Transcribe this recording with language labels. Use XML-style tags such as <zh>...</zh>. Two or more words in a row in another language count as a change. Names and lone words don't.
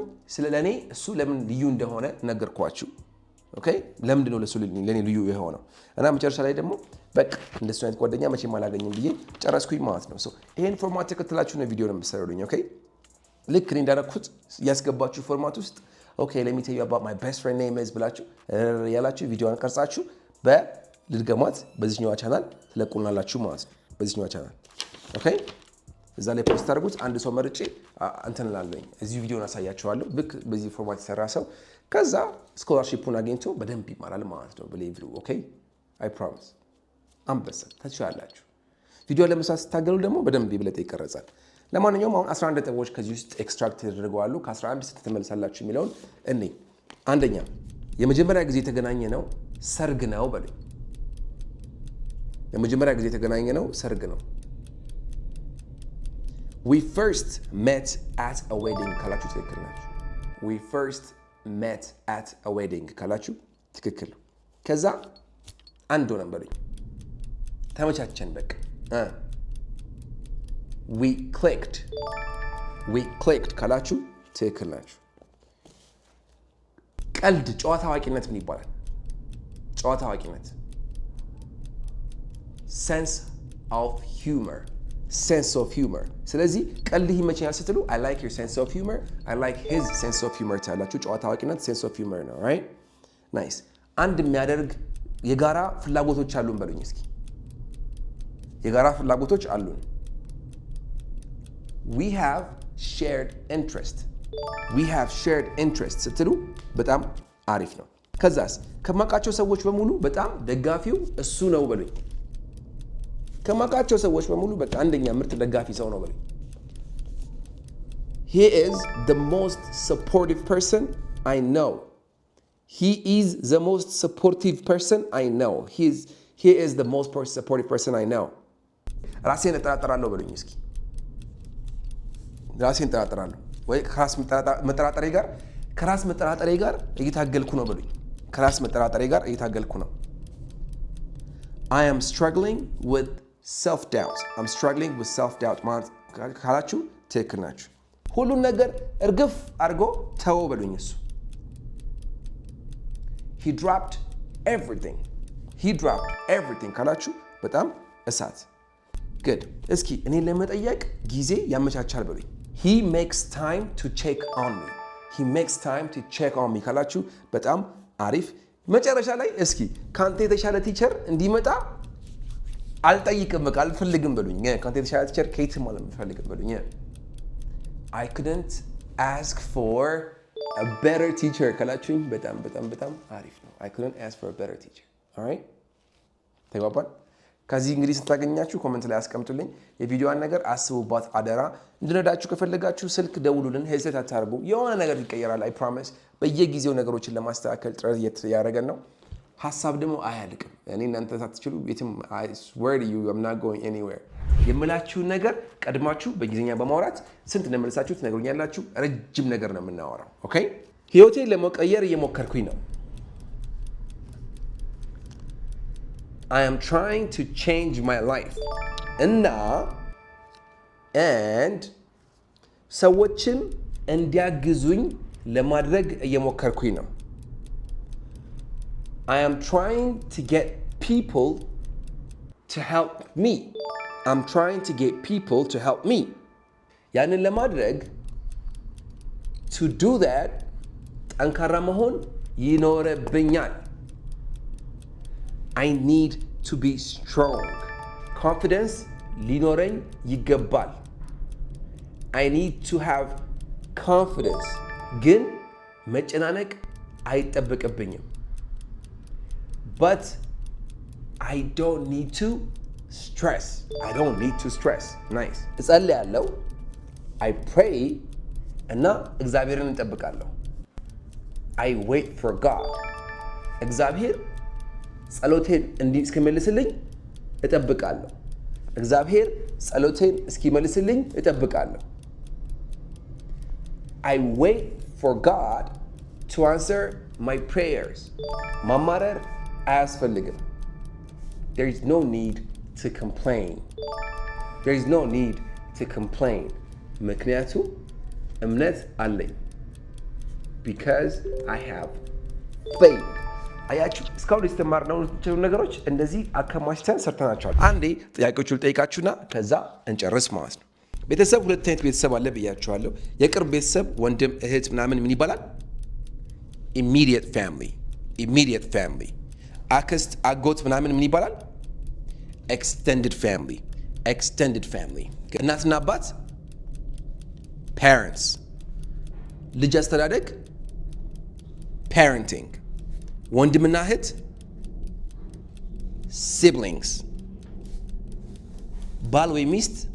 <am>ስለ ለኔ እሱ ለምን ልዩ እንደሆነ ነገርኳችሁ። ኦኬ፣ ለምንድን ነው ለኔ ልዩ የሆነው? እና መጨረሻ ላይ ደግሞ በቃ እንደሱ አይነት ጓደኛ መቼም አላገኝም ብዬ ጨረስኩኝ ማለት ነው። ይሄን ፎርማት ተከትላችሁ ነው ቪዲዮ ነው የምትሰሩልኝ። ኦኬ፣ ልክ እኔ እንዳደረኩት ያስገባችሁ ፎርማት ውስጥ ኦኬ</am> <en>let me tell you about my best friend name is</en> <am>ብላችሁ ያላችሁ ቪዲዮን ቀርጻችሁ በልድገማት በዚህኛው ቻናል ትለቁልናላችሁ ማለት ነው። በዚህኛው ቻናል ኦኬ፣ እዛ ላይ ፖስት አድርጉት። አንድ ሰው መርጬ እንትን እላለሁኝ እዚህ ቪዲዮን አሳያችኋለሁ። ልክ በዚህ ፎርማት የሰራ ሰው ከዛ ስኮላርሺፑን አግኝቶ በደንብ ይማራል ማለት ነው። በሌቭሉ ኦኬ፣</am> <en>I promise።</en> <am>አንበሳ ታችኋላችሁ። ቪዲዮ ለመስራት ስታገሉ ደግሞ በደንብ ይበለጥ ይቀረጻል። ለማንኛውም አሁን 11 ነጥቦች ከዚህ ውስጥ ኤክስትራክት ተደርገዋል። ከ11 ስንት ትመልሳላችሁ የሚለውን እኔ አንደኛ የመጀመሪያ ጊዜ የተገናኘ ነው ሰርግ ነው በሉኝ። የመጀመሪያ ጊዜ የተገናኘ ነው ሰርግ ነው።</am> <en>We first met at a wedding</en> <am>ካላችሁ ትክክል ናችሁ።</am> <en>We first met at a wedding</en> <am>ካላችሁ ትክክል ነው። ከዛ አንድ ሆነን በሉኝ። ተመቻቸን በቃ</am> <en>We clicked</en> <am>ካላችሁ ትክክል ናችሁ። ቀልድ ጨዋታ አዋቂነት ምን ይባላል? ጨዋታ አዋቂነት</am> <en>sense of humor።</en> <am>ስለዚህ ቀልድ ይመቸኛል ስትሉ</am> <en>I like your sense of humor, I like his sense of humor</en> <am>ታላችሁ። ጨዋታ አዋቂነት</am> <en>sense of humor</en> <am>ነው።</am> <en>right nice።</en> <am>አንድ የሚያደርግ የጋራ ፍላጎቶች አሉን በሉኝ እስኪ። የጋራ ፍላጎቶች አሉን።</am> <en>We have shared interest</en> <am>ስትሉ በጣም አሪፍ ነው። ከዛስ ከማውቃቸው ሰዎች በሙሉ በጣም ደጋፊው እሱ ነው በሉኝ። ከማውቃቸው ሰዎች በሙሉ በቃ አንደኛ ምርጥ ደጋፊ ሰው ነው በሉኝ።</am> <en>He is the most supportive person I know. He is the most supportive person I know. He is the most supportive person I know.</en> <am>ራሴን እጠራጠራለሁ በሉኝ እስኪ። ራሴን እጠራጠራለሁ ወይ ከራስ መጠራጠሬ ጋር እየታገልኩ ነው በሉኝ። ከራስ መጠራጠሬ ጋር እየታገልኩ ነው።</am> <en>I am struggling with self-doubt. I'm struggling with self-doubt</en> <am>ማለት ካላችሁ ትክክል ናችሁ። ሁሉን ነገር እርግፍ አድርጎ ተወው በሉኝ እሱ።</am> <en>He dropped everything</en> <am>ካላችሁ በጣም እሳት። good እስኪ እኔን ለመጠየቅ ጊዜ ያመቻቻል በሉኝ።</am> <en>He makes time to check on me</en> <am>ካላችሁ በጣም አሪፍ። መጨረሻ ላይ እስኪ ካንተ የተሻለ ቲቸር እንዲመጣ አልጠይቅም በቃ አልፈልግም በሉኝ። ካንተ የተሻለ ቲቸር ከየትም አልፈልግም በሉኝ።</am> <en>I couldn't ask for a better teacher</en> <am>ካላችሁኝ በጣም አሪፍ ነው።</am> <en>I couldn't ask for a better teacher.</en> <am>alright ተግባባን? ከዚህ እንግዲህ ስታገኛችሁ ኮሜንት ላይ አስቀምጡልኝ። የቪዲዮዋን ነገር አስቡባት አደራ። እንድንረዳችሁ ከፈለጋችሁ ስልክ ደውሉልን። ሄዝት አታርጉ። የሆነ ነገር ይቀየራል።</am> <en>I promise።</en> <am>በየጊዜው ነገሮችን ለማስተካከል ጥረት እያደረገን ነው። ሀሳብ ደግሞ አያልቅም። እኔ እናንተ ሳትችሉ የትም</am> <en>I swear to you I'm not going anywhere።</en> <am>የምላችሁን ነገር ቀድማችሁ በእንግሊዝኛ በማውራት ስንት እንደመለሳችሁ ትነግሩኛላችሁ። ረጅም ነገር ነው የምናወራው። ኦኬ ህይወቴን ለመቀየር እየሞከርኩኝ ነው።</am> <en>I am trying to change my life. and</en> <am>ሰዎችን እንዲያግዙኝ ለማድረግ እየሞከርኩኝ ነው።</am> <en>I am trying to get people to help me. I'm trying to get people to help me.</en> <am>ያንን ለማድረግ</am> <en>to do that</en> <am>ጠንካራ መሆን ይኖርብኛል።</am> <en>I need to be strong. Confidence</en> <am>ሊኖረኝ ይገባል።</am> <en>I need to have confidence.</en> <am>ግን መጨናነቅ አይጠበቅብኝም።</am> <en>But I don't need to stress. Nice. እጸልያለሁ። I pray</en> <am>እና እግዚአብሔርን እንጠብቃለሁ።</am> <en>I wait for God.</en> <am>እግዚአብሔር ጸሎቴን እስኪመልስልኝ እጠብቃለሁ። እግዚአብሔር ጸሎቴን እስኪመልስልኝ እጠብቃለሁ።</am> <en>I wait for God to answer my prayers.</en> <am>ማማረር አያስፈልግም።</am> <en>There is no need to complain.</en> <am>ምክንያቱም እምነት አለኝ።</am> <en>Because I have faith.</en> <am>አያችሁ እስካሁን የተማርናቸው ነገሮች እንደዚህ አከማችተን ሰርተናቸዋል። አንዴ ጥያቄዎቹ ልጠይቃችሁና ከዛ እንጨርስ ማለት ነው። ቤተሰብ ሁለት አይነት ቤተሰብ አለ ብያችኋለሁ። የቅርብ ቤተሰብ ወንድም፣ እህት ምናምን ምን ይባላል?</am> <en>immediate family።</en> <am>አክስት፣ አጎት ምናምን ምን ይባላል?</am> <en>extended family።</en> <am>እናትና አባት parents። ልጅ አስተዳደግ parenting። ወንድምና እህት siblings። ባል ወይ ሚስት</am>